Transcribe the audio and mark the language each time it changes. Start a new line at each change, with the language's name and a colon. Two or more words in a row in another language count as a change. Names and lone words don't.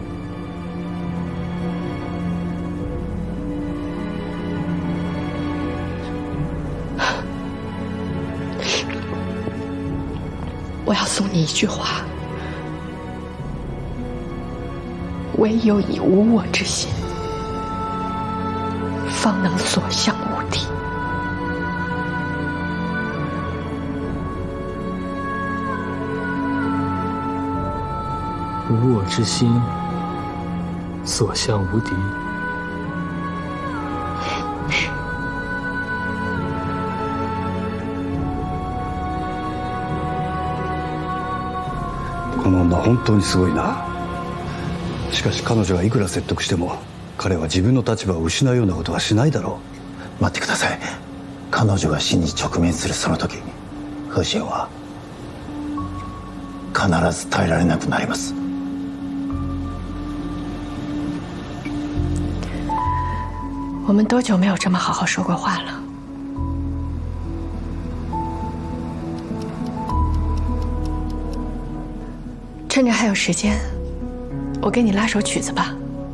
Chinese: 我要送你一句话：唯有以无我之心，方能所向无敌。无我之心，所向无敌。
Japanese: この女本当にすごいな。しかし彼女がいくら説得しても彼は自分の立場を失うようなことはしないだろ待ってください。彼女が死に直面するその時、何志遠は必ず耐えられなくなります。
Chinese: 我们多久没有这么好好说过话了？趁着还有时间，我给你拉首曲子吧。